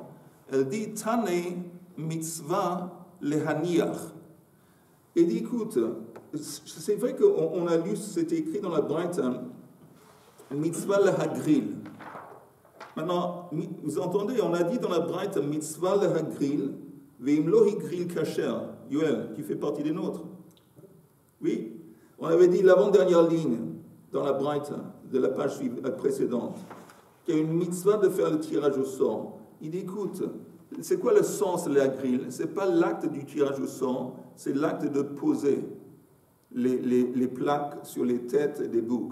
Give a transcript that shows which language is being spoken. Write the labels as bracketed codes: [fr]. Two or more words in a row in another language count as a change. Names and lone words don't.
[fr] Elle dit [he] Tane mitzvah lehaniach. [fr] Et dit écoute, c'est vrai qu'on a lu, c'était écrit dans la braïta, [he] mitzvah lehagril. [fr] Maintenant, vous entendez, on a dit dans la braïta [he] mitzvah lehagril. Ve'im lo higril kasher, Yoel, [fr] qui fait partie des nôtres. Oui, on avait dit l'avant-dernière ligne dans la braïta de la page précédente, qu'il y a une mitzvah de faire le tirage au sort. Il dit, écoute, c'est quoi le sens de la grille? C'est pas l'acte du tirage au sort, c'est l'acte de poser les plaques sur les têtes des boucs.